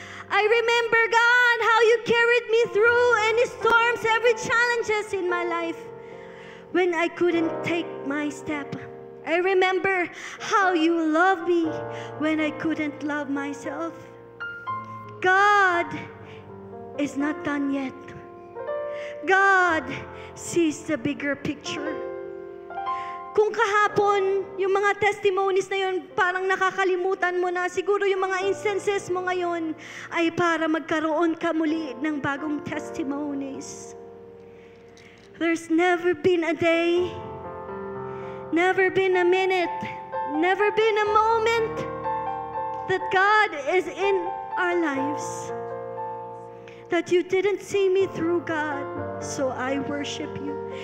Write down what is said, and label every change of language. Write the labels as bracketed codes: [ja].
[en] I remember, God, how you carried me through any storms, every challenges in my life when I couldn't take my step. I remember how you loved me when I couldn't love myself. God is not done yet. God sees the bigger picture. [tl] Kung kahapon, yung mga testimonies na yun, parang nakakalimutan mo na, siguro yung mga instances mo ngayon ay para magkaroon ka muli ng bagong testimonies. [en] There's never been a day, never been a minute, never been a moment that God is in our lives, that you didn't see me through, God, so I worship you.